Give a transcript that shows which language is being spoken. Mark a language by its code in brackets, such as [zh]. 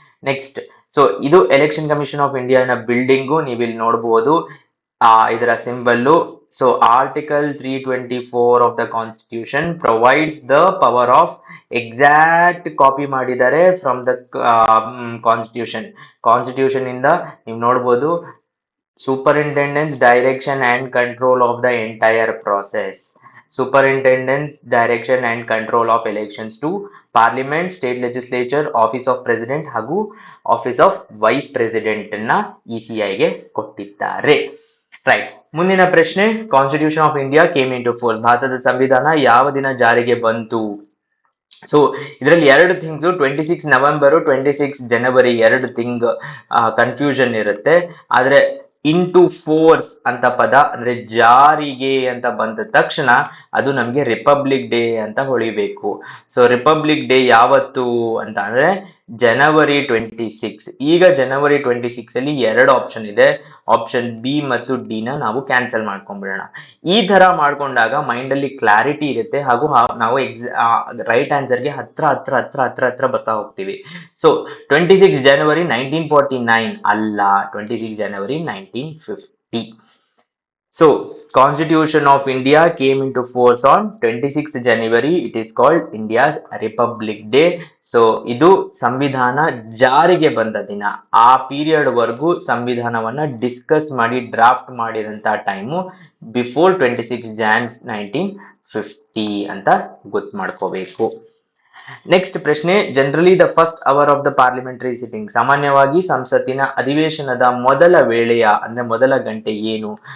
[kn] Next, so ಇದು election commission of ಇಂಡಿಯಾನ building, ನೀವು ಇಲ್ಲಿ ನೋಡಬಹುದು ಇದರ symbol. [en] so article 324 of the constitution provides the power of, [kn] exact copy ಮಾಡಿದ್ದಾರೆ [en] From the constitution ಇಂದ. [kn] ನೀವು ನೋಡಬಹುದು, [en] superintendent's direction and control of the entire process. Superintendent's direction and control of elections to parliament, state legislature, office of president [kn] ಹಾಗೂ [en] office of vice president [kn] ನ ಇಸಿಐಗೆ ಕೊಟ್ಟಿದ್ದಾರೆ. [en] Right. [kn] ಮುಂದಿನ ಪ್ರಶ್ನೆ, [en] constitution of India came into force, [kn] ಭಾರತದ ಸಂವಿಧಾನ ಯಾವ ದಿನ ಜಾರಿಗೆ ಬಂತು? ಸೊ ಇದರಲ್ಲಿ ಎರಡು ಥಿಂಗ್ಸ್, 26 ನವೆಂಬರ್ 26 ಜನವರಿ, ಎರಡು ಥಿಂಗ್ ಕನ್ಫ್ಯೂಷನ್ ಇರುತ್ತೆ. ಆದ್ರೆ ಇಂಟು ಫೋರ್ಸ್ ಅಂತ ಪದ ಅಂದ್ರೆ ಜಾರಿಗೆ ಅಂತ ಬಂದ ತಕ್ಷಣ ಅದು ನಮ್ಗೆ ರಿಪಬ್ಲಿಕ್ ಡೇ ಅಂತ ಹೊಳಿಬೇಕು. ಸೊ ರಿಪಬ್ಲಿಕ್ ಡೇ ಯಾವತ್ತು ಅಂತ ಅಂದ್ರೆ ಜನವರಿ 26. ಈಗ ಜನವರಿ 26 ಅಲ್ಲಿ ಎರಡು ಆಪ್ಷನ್ ಇದೆ. ಆಪ್ಷನ್ ಬಿ ಮತ್ತು ಡಿ ನ ನಾವು ಕ್ಯಾನ್ಸಲ್ ಮಾಡ್ಕೊಂಡ್ಬಿಡೋಣ. ಈ ತರ ಮಾಡ್ಕೊಂಡಾಗ ಮೈಂಡ್ ಅಲ್ಲಿ ಕ್ಲಾರಿಟಿ ಇರುತ್ತೆ ಹಾಗೂ ನಾವು ರೈಟ್ ಆನ್ಸರ್ಗೆ ಹತ್ರ ಹತ್ರ ಹತ್ರ ಹತ್ರ ಹತ್ರ ಬರ್ತಾ ಹೋಗ್ತೀವಿ. ಸೊ 26 ಜನವರಿ 1949 ಅಲ್ಲ, 26 ಜನವರಿ 1950. [en] So Constitution of India came into force on 26th January. It is called India's Republic Day. [kn] So ಇದು ಸಂವಿಧಾನ ಜಾರಿಗೆ ಬಂದ ದಿನ. ಆ ಪೀರಿಯಡ್ ವರ್ಗೂ ಸಂವಿಧಾನವನ್ನ ಡಿಸ್ಕಸ್ ಮಾಡಿ ಡ್ರಾಫ್ಟ್ ಮಾಡಿದಂತ ಟೈಮು [en] before 26 Jan 1950 [kn] ಅಂತ ಗೊತ್ತು ಮಾಡ್ಕೋಬೇಕು. ನೆಕ್ಸ್ಟ್ ಪ್ರಶ್ನೆ, [en] generally the first hour of the parliamentary sitting, [kn] ಸಾಮಾನ್ಯವಾಗಿ ಸಂಸತ್ತಿನ ಅಧಿವೇಶನದ ಮೊದಲ ವೇಳೆಯ ಅಂದ್ರೆ ಮೊದಲ ಗಂಟೆ ಏನು?